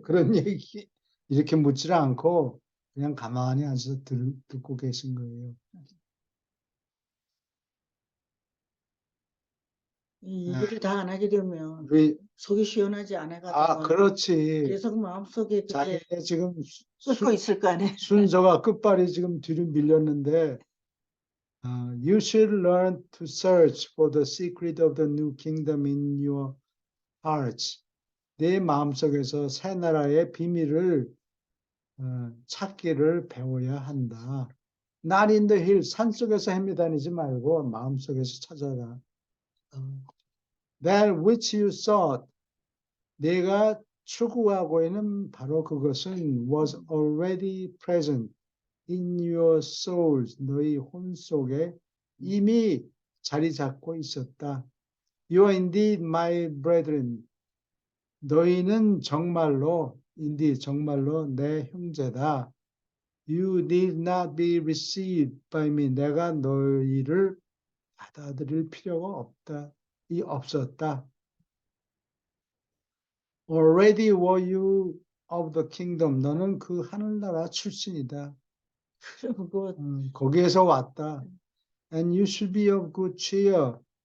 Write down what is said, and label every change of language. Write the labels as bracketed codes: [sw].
[ko] 그런 얘기 이렇게 묻지를 않고 그냥 가만히 앉아서 듣고 계신 거예요. 이 얘기를 다 안 하게 되면 우리 속이 시원하지 않아가지고 그렇지. 계속 마음속에 그게 자기네 지금 끓고 있을 거 아니에요. 순서가 끝발이 지금 뒤로 밀렸는데 [en] You should learn to search for the secret of the new kingdom in your hearts. [ko] 내 마음속에서 새 나라의 비밀을 찾기를 배워야 한다. [en] Not in the hill, [ko] 산속에서 헤매다니지 말고 마음속에서 찾아라. [en] That which you sought, [ko] 내가 추구하고 있는 바로 그것은 [en] was already present in your souls, [ko] 너희 혼 속에 이미 자리 잡고 있었다. [en] You are indeed my brethren. [ko] 너희는 정말로 indeed 정말로 내 형제다. [en] You need not be received by me. [ko] 내가 너희를 받아들일 필요가 없었다. [en] Already were you of the kingdom. [ko] 너는 그 하늘나라 출신이다. 그리고 거기에서 왔다. [en] And you should be of good cheer.